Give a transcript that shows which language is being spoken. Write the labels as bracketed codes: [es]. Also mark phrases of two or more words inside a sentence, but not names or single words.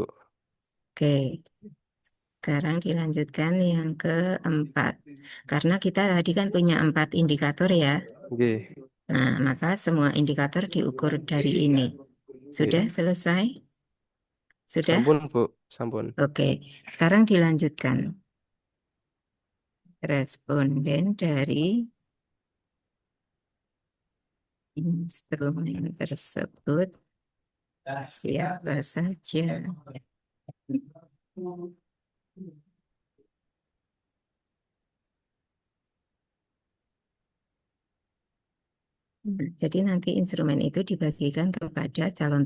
[id] Oke. Sekarang dilanjutkan yang keempat. Karena kita tadi kan punya 4 indikator ya. [jv] Nggih. [id] Nah, maka semua indikator diukur dari ini. Sudah selesai? Sudah? [jv] Sampun, Bu. Sampun. [id] Oke, sekarang dilanjutkan. Responden dari instrumen tersebut siapa saja? Jadi nanti instrumen itu dibagikan kepada calon